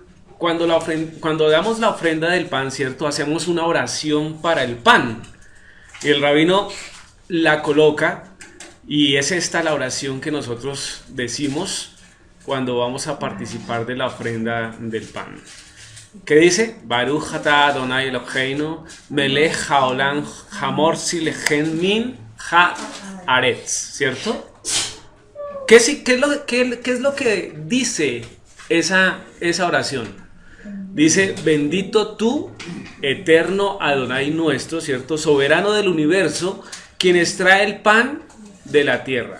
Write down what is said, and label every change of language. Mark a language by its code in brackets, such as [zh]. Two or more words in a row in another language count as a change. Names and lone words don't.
[es] Cuando damos la ofrenda del pan, ¿cierto? Hacemos una oración para el pan. Y el rabino la coloca, y es esta la oración que nosotros decimos cuando vamos a participar de la ofrenda del pan. ¿Qué dice? [he] ברוך אתה אדוני אלוהינו מלך העולם המוציא לחם מן הארץ, [es] ¿cierto? ¿Qué es lo que dice esa oración? Dice: bendito tú, eterno Adonai nuestro, ¿cierto? Soberano del universo, quien extrae el pan de la tierra.